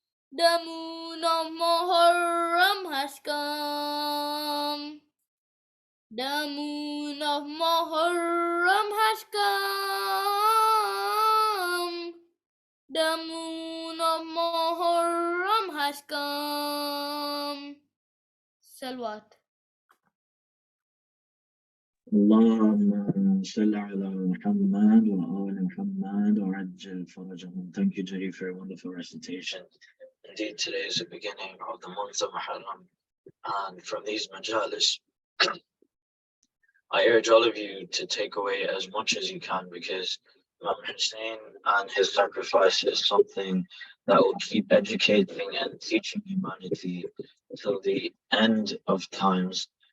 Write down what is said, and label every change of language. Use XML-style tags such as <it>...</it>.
<en>The moon of Muharram has come. The moon of Muharram has come. The moon of Muharram has come. Salawat.</en> <ar>اللهم صل على محمد وآل محمد وعجل فرجهم.</ar> <en>Thank you, Jari, for a wonderful recitation. Indeed, today is the beginning of the month of Muharram, and from these Majalis, I urge all of you to take away as much as you can, because Imam Hussain and his sacrifice is something that will keep educating and teaching humanity till the end of times.</en>